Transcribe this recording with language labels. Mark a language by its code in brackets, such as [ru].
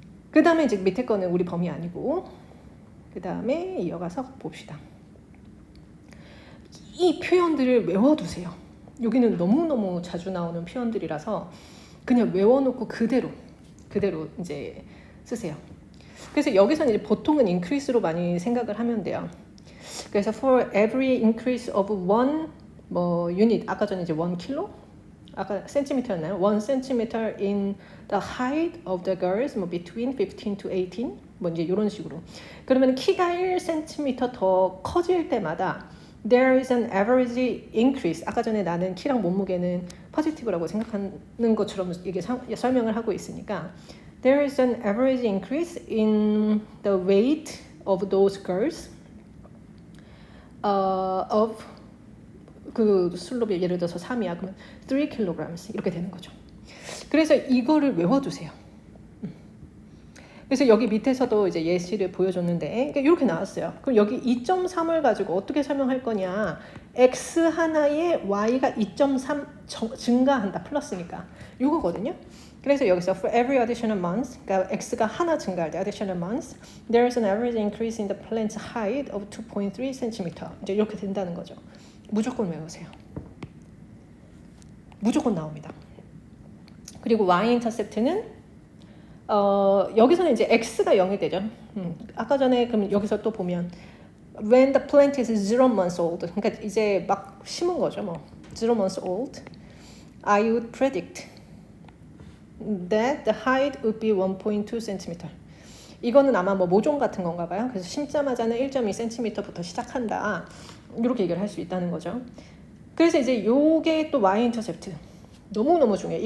[ko] 그 다음에 이제 밑에 거는 우리 범위 아니고, 그 다음에 이어가서 봅시다. 이 표현들을 외워두세요. 여기는 너무너무 자주 나오는 표현들이라서 그냥 외워놓고 그대로 이제 쓰세요. 그래서 여기서는 이제 보통은 increase로 많이 생각을 하면 돼요. [en] 그래서 for every increase of one unit, [ko] 아까 전에 이제 1kg? 아까 센티미터였나요? [en] 1 centimeter in the height of the girls, between 15 to 18, [ko] 이제 이런 식으로. 그러면 키가 1cm 더 커질 때마다 [en] there is an average increase. [ko] 아까 전에 나는 키랑 몸무게는 포지티브라고 생각하는 것처럼 이게 설명을 하고 있으니까 [en] there is an average increase in the weight of those girls of [ko] 그 슬롭이 예를 들어서 3이야. 그러면 3kg 이렇게 되는 거죠. 그래서 이거를 외워두세요. 그래서 여기 밑에서도 이제 예시를 보여줬는데 그러니까 이렇게 나왔어요. 그럼 여기 2.3을 가지고 어떻게 설명할 거냐. x 하나에 y가 2.3 증가한다. 플러스니까. 이거거든요. 그래서 여기서 [en] for every additional month, [ko] 그러니까 x가 하나 증가할 때 [en] additional month, there is an average increase in the plant's height of 2.3 cm. [ko] 이제 이렇게 된다는 거죠. 무조건 외우세요. 무조건 나옵니다. 그리고 y-인터셉트는 여기서는 이제 x가 0이 되죠. 아까 전에 그럼 여기서 또 보면 [en] when the plant is 0 months old, [ko] 그러니까 이제 막 심은 거죠. [en] 0 months old, I would predict that the height would be 1.2 cm. [ko] 이거는 아마 모종 같은 건가 봐요. 그래서 심자마자는 1.2cm부터 시작한다. 이렇게 얘기를 할 수 있다는 거죠. 그래서 이제 요게 또 y-인터셉트 너무너무 중요해요.